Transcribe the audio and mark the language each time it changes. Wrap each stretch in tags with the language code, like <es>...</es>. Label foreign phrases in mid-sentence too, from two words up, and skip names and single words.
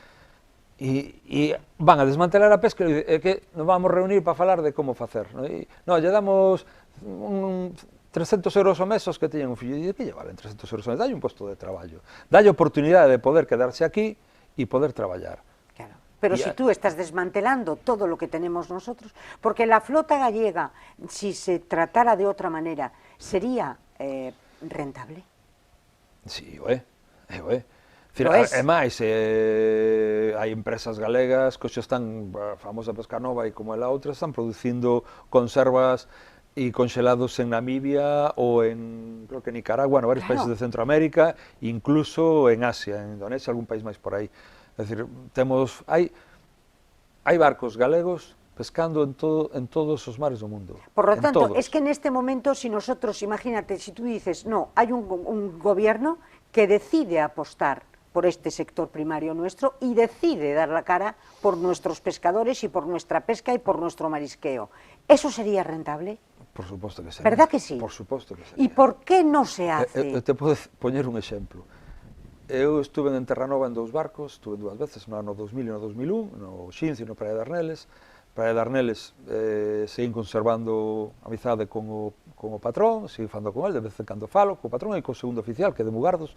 <gl>E van a desmantelar a pesca e que nos vamos reunir para falar de como facer. Non, lle damos 300 euros ao mes aos que teñen un fillo, e que lle valen 300 euros ao mes? Dalle un posto de traballo, dalle oportunidade de poder quedarse aquí e poder traballar. Claro.</gl> <es>Pero si tú estás desmantelando todo lo que tenemos nosotros, porque la flota gallega, si se tratara de otra manera, sería rentable.</es> <gl>Sí, o é. É máis, hai empresas galegas que están, a famosa Pescanova e como é a outra, están producindo conservas e congelados en Namibia ou en, creo que Nicaragua, en varios países de Centroamérica, incluso en Asia, en Indonesia, algún país máis por aí. É dicir, hai barcos galegos pescando en todos os mares do mundo.</gl> <es>Por lo tanto, es que en este momento, si nosotros, imagínate, si tú dices, no, hay un gobierno que decide apostar por este sector primario nuestro y decide dar la cara por nuestros pescadores y por nuestra pesca y por nuestro marisqueo. ¿Eso sería rentable?</es> <gl>Por suposto que sería.</gl> <es>¿Verdad que sí?</es> <gl>Por suposto que sería.</gl> <es>¿Y por qué no se hace?</es> <gl>Te podo poñer un exemplo. Eu estuve en Terranova en 2 barcos, estuve 2 veces, no ano 2000 e no 2001, no Xincio e no Praia de Arneles. Praia de Arneles seguín conservando amizade con o patrón, seguín falando con ele, de vez en cando falo, co patrón e co segundo oficial, que é de Mugardos.</gl>